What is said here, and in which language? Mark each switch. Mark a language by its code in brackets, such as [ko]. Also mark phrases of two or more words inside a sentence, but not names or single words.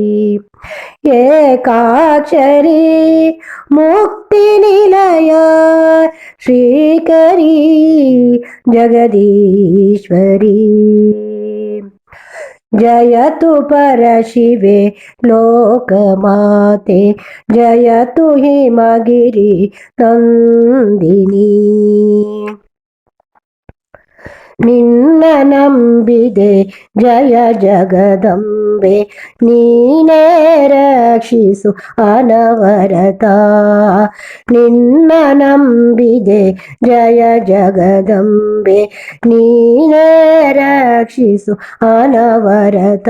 [sa] एकाक्षरी मुक्तिनिलय, श्रीकरी जगदीश्वरी। जयतु परशिवे लोकमाते, जयतु हिमगिरि नन्दिनी। [kn] ನಿನ್ನ ನಂಬಿದೆ ಜಯ ಜಗದಂಬೆ, ನೀನೇ ರಕ್ಷಿಸು ಅನವರತ। ನಿನ್ನ ನಂಬಿದೆ ಜಯ ಜಗದಂಬೆ, ನೀನೇ ರಕ್ಷಿಸು ಅನವರತ।